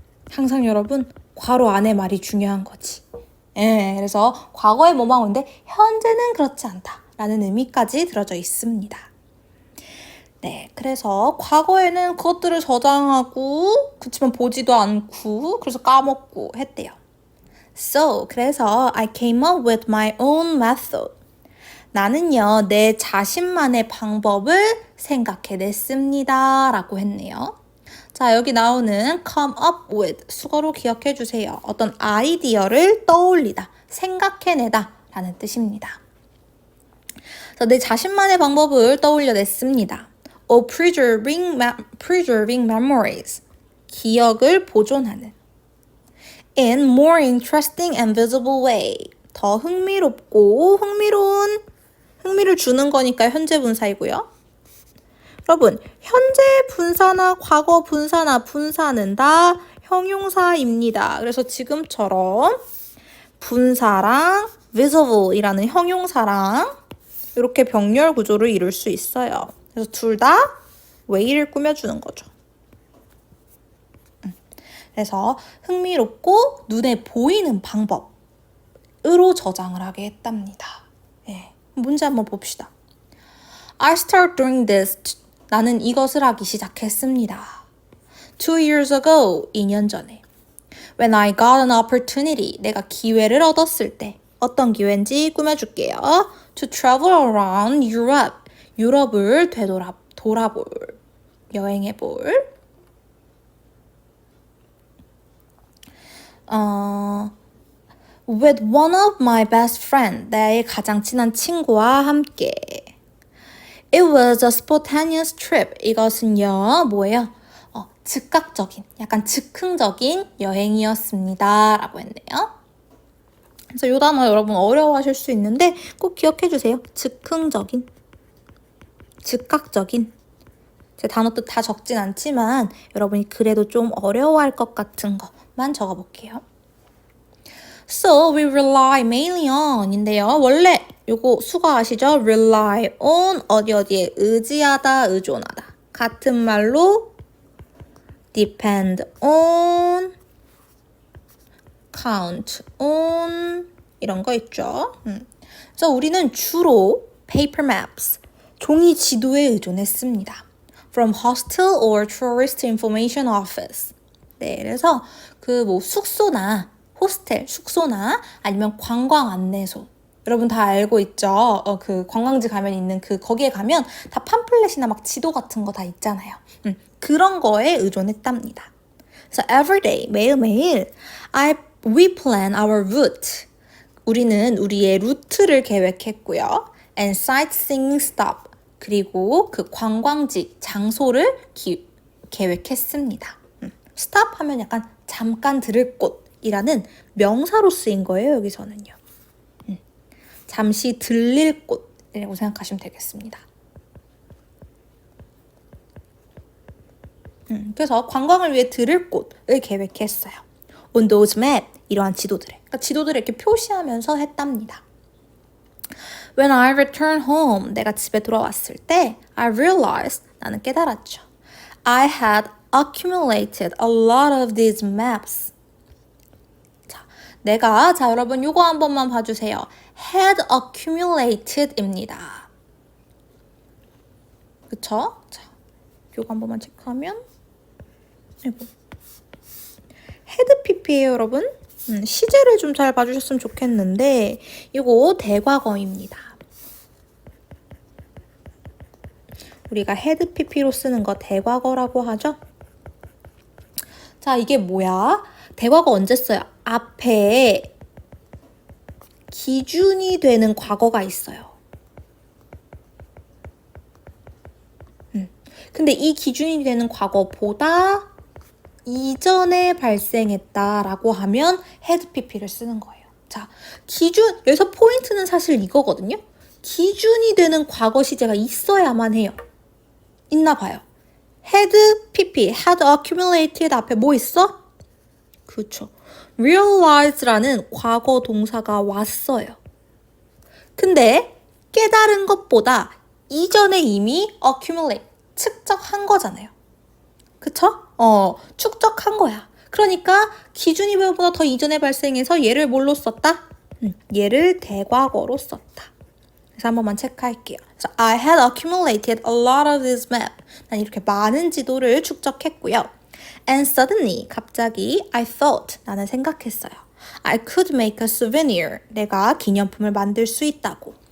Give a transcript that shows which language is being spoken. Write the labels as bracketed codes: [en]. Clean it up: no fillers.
[ko] 항상 여러분 괄호 안에 말이 중요한 거지. 예, 그래서 과거에 뭐뭐 하고 있는데 현재는 그렇지 않다라는 의미까지 들어져 있습니다. 네, 그래서 과거에는 그것들을 저장하고 그치만 보지도 않고 그래서 까먹고 했대요. [en] So, [ko] 그래서 [en] I came up with my own method. [ko] 나는요, 내 자신만의 방법을 생각해냈습니다. 라고 했네요. 자, 여기 나오는 come up with 수거로 기억해 주세요. 어떤 아이디어를 떠올리다, 생각해내다 라는 뜻입니다. 자, 내 자신만의 방법을 떠올려냈습니다. [en] preserving memories. [ko] 기억을 보존하는. [en] In more interesting and visible way. [ko] 더 흥미롭고 흥미를 주는 거니까 현재 분사이고요. 여러분, 현재 분사나 과거 분사나 분사는 다 형용사입니다. 그래서 지금처럼 분사랑 visible이라는 형용사랑 이렇게 병렬 구조를 이룰 수 있어요. 그래서 둘 다 way를 꾸며주는 거죠. 그래서 흥미롭고 눈에 보이는 방법으로 저장을 하게 했답니다. 예, 문제 한번 봅시다. [en] I start doing this. [ko] 나는 이것을 하기 시작했습니다. [en] 2 years ago, [ko] 2년 전에. [en] When I got an opportunity, [ko] 내가 기회를 얻었을 때. 어떤 기회인지 꾸며줄게요. [en] To travel around Europe. [ko] 유럽을 돌아볼, 여행해볼. [en] With one of my best friends. [ko] 나의 가장 친한 친구와 함께. [en] It was a spontaneous trip. [ko] 이것은요, 뭐예요? 즉각적인, 약간 즉흥적인 여행이었습니다. 라고 했네요. 그래서 이 단어 여러분 어려워하실 수 있는데 꼭 기억해 주세요. 즉흥적인, 즉각적인. 제 단어 뜻 다 적진 않지만 여러분이 그래도 좀 어려워할 것 같은 것만 적어볼게요. [en] So we rely mainly on [ko] 인데요. 원래 요거 수거 아시죠? rely on 어디에 의지하다, 의존하다. 같은 말로 depend on, count on 이런 거 있죠. 그래서 우리는 주로 paper maps, 종이 지도에 의존했습니다. [en] From hostel or tourist information office. [ko] 네, 그래서 그 뭐 숙소나 호스텔, 숙소나 아니면 관광 안내소. 여러분 다 알고 있죠? 그 관광지 가면 있는 거기에 가면 다 팜플렛이나 막 지도 같은 거 다 있잖아요. 그런 거에 의존했답니다. 그래서 [en] every day, [ko] 매일매일 [en] we plan our route. [ko] 우리는 우리의 루트를 계획했고요. [en] And sightseeing stop. [ko] 그리고 그 관광지, 장소를 계획했습니다. stop 하면 약간 잠깐 들을 곳이라는 명사로 쓰인 거예요, 여기서는요. 잠시 들릴 곳이라고 생각하시면 되겠습니다. 그래서 관광을 위해 들을 곳을 계획했어요. [en] On those map, [ko] 이러한 지도들을. 그러니까 지도들을 이렇게 표시하면서 했답니다. [en] When I return home, [ko] 내가 집에 돌아왔을 때 [en] I realized, [ko] 나는 깨달았죠. [en] I had accumulated a lot of these maps. [ko] 자, 여러분 요거 한 번만 봐주세요. had accumulated입니다. 그쵸? 자, 요거 한 번만 체크하면 아이고. had pp예요, 여러분. 시제를 좀 잘 봐주셨으면 좋겠는데 이거 대과거입니다. 우리가 had pp로 쓰는 거 대과거라고 하죠. 자, 이게 뭐야? 대과거 언제 써요? 앞에 기준이 되는 과거가 있어요. 근데 이 기준이 되는 과거보다 이전에 발생했다라고 하면 had pp를 쓰는 거예요. 자, 기준, 여기서 포인트는 사실 이거거든요. 기준이 되는 과거 시제가 있어야만 해요. 있나 봐요. had pp, had accumulated 앞에 뭐 있어? 그렇죠. realize라는 과거 동사가 왔어요. 근데 깨달은 것보다 이전에 이미 accumulate, 축적한 거잖아요. 그쵸? 축적한 거야. 그러니까 기준이 보다 더 이전에 발생해서 얘를 뭘로 썼다? 얘를 대과거로 썼다. 그래서 한 번만 체크할게요. 그래서 [en] I had accumulated a lot of this map. [ko] 난 이렇게 많은 지도를 축적했고요. [en] And suddenly, [ko] 갑자기 [en] I thought, [ko] 나는 생각했어요. [en] I could make a souvenir. [ko] 내가 기념품을 만들 수 있다고.